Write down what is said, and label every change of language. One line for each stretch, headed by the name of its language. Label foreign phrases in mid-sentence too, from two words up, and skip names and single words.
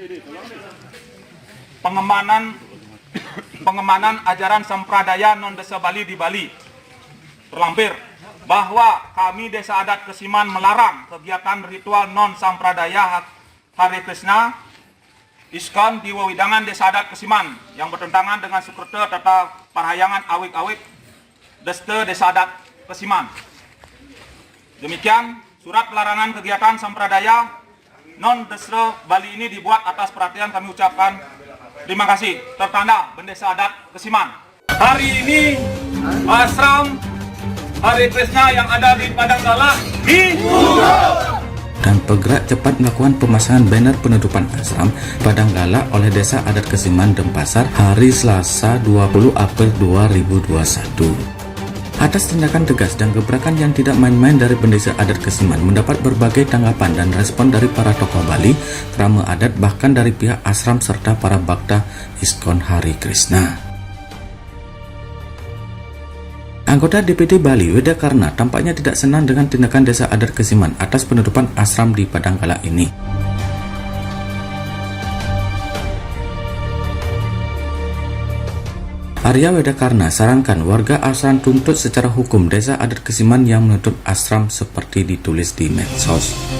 Indonesian: pengemanan ajaran sampradaya non-desa Bali di Bali, terlampir bahwa kami Desa Adat Kesiman melarang kegiatan ritual non-sampradaya Hare Krishna ISKCON di Widangan Desa Adat Kesiman yang bertentangan dengan Sukreta Tata Parahyangan Awik-Awik Desta Desa Adat Kesiman. Demikian, surat pelarangan kegiatan sampradaya non-desa Bali ini dibuat atas perhatian kami ucapkan terima kasih. Tertanda Bendesa Adat Kesiman. Hari ini Ashram Hare Krishna yang ada di Padanggala ditutup. Dan bergerak cepat melakukan pemasangan banner penutupan Ashram Padanggala oleh Desa Adat Kesiman Denpasar hari Selasa 20 April 2021. Atas tindakan tegas dan gebrakan yang tidak main-main dari Bendesa Adat Kesiman mendapat berbagai tanggapan dan respon dari para tokoh Bali, krama adat, bahkan dari pihak ashram serta para bhakta ISKCON Hare Krishna. Anggota DPD Bali Weda Karna tampaknya tidak senang dengan tindakan Desa Adat Kesiman atas penutupan ashram di Padanggala ini. Arya Weda Karna sarankan warga ashram tuntut secara hukum Desa Adat Kesiman yang menutup ashram seperti ditulis di medsos.